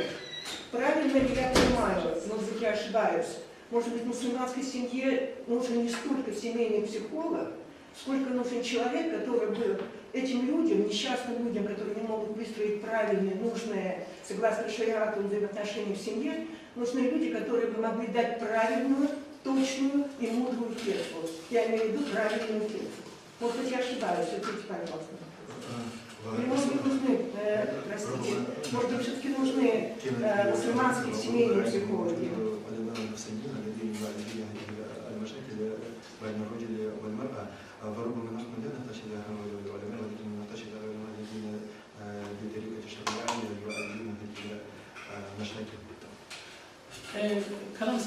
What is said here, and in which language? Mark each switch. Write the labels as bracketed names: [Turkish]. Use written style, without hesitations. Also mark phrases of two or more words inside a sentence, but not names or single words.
[Russian] Правильно ли я понимаю, может быть, я ошибаюсь, может быть, в мусульманской семье нужен не столько семейный психолог, сколько нужен человек, который бы этим людям, несчастным людям, которые не могут выстроить правильные, нужные, согласно шариату, взаимоотношения в семье, нужны люди, которые бы могли дать правильную, точную и мудрую фетву. Я имею в виду правильную фетву. Может быть, я ошибаюсь, ответьте, пожалуйста. Или, может быть, нужны, простите, может быть, все-таки нужны мусульманские семейные психологи. [Arabic] وربما نحن لا نحتاج الى هؤلاء العلماء ولكن نحتاج الى العلماء الذين بطريقه الشريعه يؤدون هذه المشاكل. كلام صحيح.